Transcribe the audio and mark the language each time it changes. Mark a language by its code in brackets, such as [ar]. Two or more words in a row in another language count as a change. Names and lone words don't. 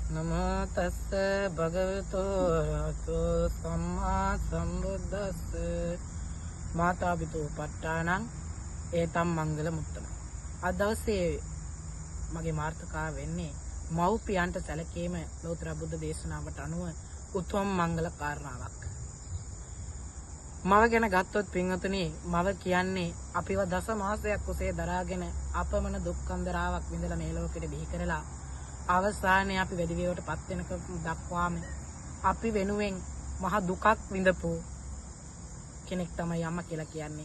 [pi] නමෝ තස්ස භගවතු රහතෝ සම්මා සම්බුද්දස්ස මාතා පිතෝ පට්ඨානං ඒතම් මංගල මුත්තම. [si] අද දවසේ මගේ මාර්ථකාව වෙන්නේ මව්පියන්ට සැලකීම ලෝතර බුද්ධ දේශනාවට අනුව උතුම් මංගල කාරණාවක්. මව ගැන ගත්තොත් පින්වතුනි, මව කියන්නේ අපිව දස මාසයක් කුසේ දරාගෙන අපමණ දුක් කන්දරාවක් විඳලා මේ ලෝකෙට බිහි කරලා අවසානයේ අපි වැඩි වේවට පත් වෙනක දක්වාම අපි වෙනුවෙන් මහ දුකක් විඳපු කෙනෙක් තමයි අම්මා කියලා කියන්නේ.